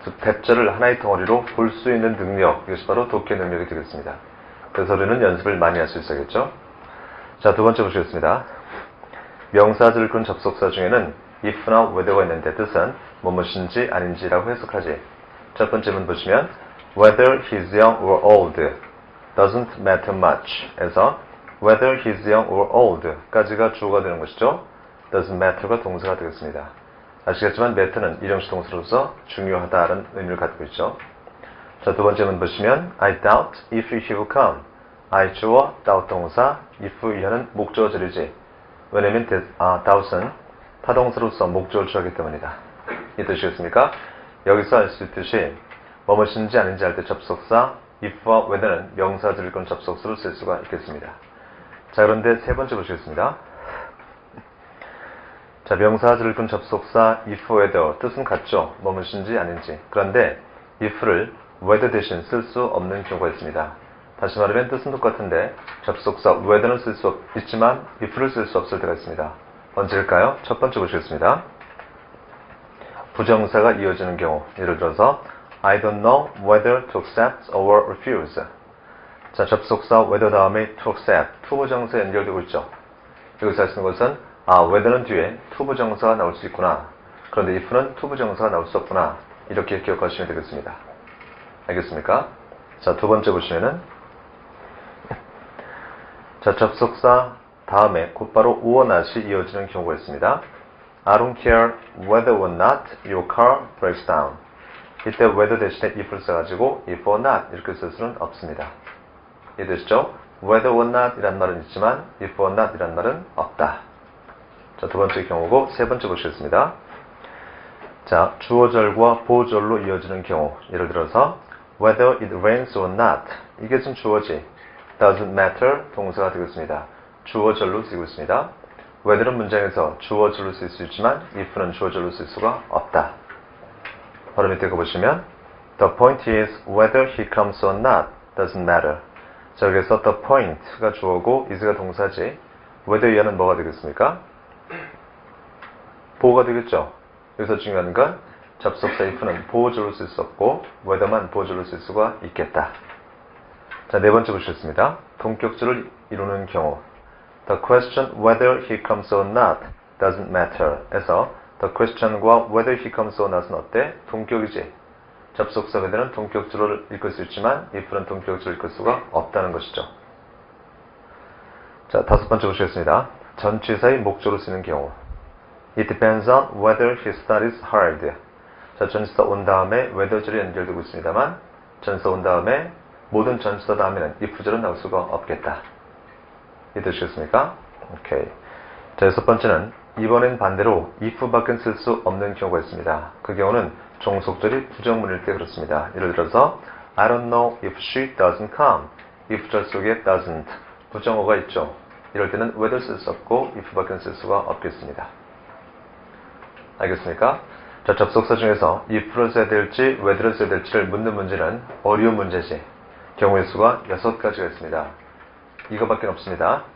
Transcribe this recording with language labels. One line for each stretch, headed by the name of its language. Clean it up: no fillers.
Korean: 즉, that절을 하나의 덩어리로 볼 수 있는 능력, 이것이 바로 독해 능력이 되겠습니다. 그래서 우리는 연습을 많이 할 수 있어야겠죠. 자, 두 번째 보시겠습니다. 명사절을 이끄는 접속사 중에는 if나 whether가 있는데 뜻은 무엇인지 아닌지라고 해석하지. 첫 번째 문 보시면
English: whether he's young or old doesn't matter much 에서 whether he's young or old 까지가 주어가 되는 것이죠.
Korean: doesn't matter가 동사가 되겠습니다. 아시겠지만 matter는 이정식 동사로서 중요하다는 의미를 갖고 있죠. 자, 두 번째 문 보시면
English: I doubt if he will come.
Korean: I 주어, doubt 동사, if 이하는 목적어절이지. 왜냐면 doubt은 타동사로서 목적을 취하기 때문이다. 이 뜻이겠습니까? 여기서 알 수 있듯이 무엇인지 아닌지 할 때 접속사 if와 whether는 명사절을 이끄는 접속사로 쓸 수가 있겠습니다. 자, 그런데 세 번째 보시겠습니다. 자, 명사절을 이끄는 접속사 if, whether 뜻은 같죠. 무엇인지 아닌지. 그런데 if를 whether 대신 쓸 수 없는 경우가 있습니다. 다시 말하면 뜻은 똑같은데 접속사 whether는 쓸 수 있지만 if를 쓸 수 없을 때가 있습니다. 언제일까요? 첫 번째 보시겠습니다. 부정사가 이어지는 경우. 예를 들어서
English: I don't know whether to accept or refuse.
Korean: 자, 접속사 whether 다음에 to accept, 투부정사에 연결되고 있죠. 여기서 할 수 있는 것은 whether는 뒤에 투부정사가 나올 수 있구나. 그런데 if는 투부정사가 나올 수 없구나. 이렇게 기억하시면 되겠습니다. 알겠습니까? 자, 두 번째 보시면은 자, 접속사 다음에 곧바로 or not이 이어지는 경우가 있습니다.
English: I don't care whether or not your car breaks down.
Korean: 이때 whether 대신에 if를 써가지고
English: if or not
Korean: 이렇게 쓸 수는 없습니다. 이해되시죠?
English: whether or not
Korean: 이란 말은 있지만
English: if or not
Korean: 이란 말은 없다. 자, 두 번째 경우고 세 번째 보시겠습니다. 자, 주어절과 보어절로 이어지는 경우. 예를 들어서
English: whether it rains or not.
Korean: 이게 지금 주어지. doesn't matter 동사가 되겠습니다. 주어절로 쓰이고 있습니다. whether는 문장에서 주어절로 쓸 수 있지만 if는 주어절로 쓸 수가 없다.
English: 바로 밑에 거 보시면 the point is whether he comes or not doesn't matter.
Korean: 자, 여기서 the point가 주어고 is가 동사지. whether 이하는 뭐가 되겠습니까? 보호가 되겠죠. 여기서 중요한 건 접속사 if는 보호절로 쓸 수 없고 whether만 보호절로 쓸 수가 있겠다. 자, 네 번째 보시겠습니다. 동격절을 이루는 경우.
English: The question whether he comes or not doesn't matter 에서 the question과 whether he comes or not은
Korean: 어때? 동격이지. 접속사 whether는 동격주어를 읽을 수 있지만 if는 동격주어를 읽을 수가 없다는 것이죠. 자, 다섯 번째 보시겠습니다. 전치사의 목적으로 쓰는 경우.
English: It depends on whether he studies hard.
Korean: 자, 전치사 온 다음에 whether절이 연결되고 있습니다만 전치사 온 다음에 모든 전치사 다음에는 if절은 나올 수가 없겠다. 이해되시겠습니까? 오케이. 자, 여섯 번째는 이번엔 반대로 if밖에 쓸 수 없는 경우가 있습니다. 그 경우는 종속절이 부정문일 때 그렇습니다. 예를 들어서
English: I don't know if she doesn't come.
Korean: if절 속에 doesn't 부정어가 있죠. 이럴 때는 whether 쓸 수 없고 if밖에 쓸 수가 없겠습니다. 알겠습니까? 자, 접속사 중에서 if를 써야 될지 whether를 써야 될지를 묻는 문제는 어려운 문제지. 경우의 수가 6가지가 있습니다. 이거밖에 없습니다.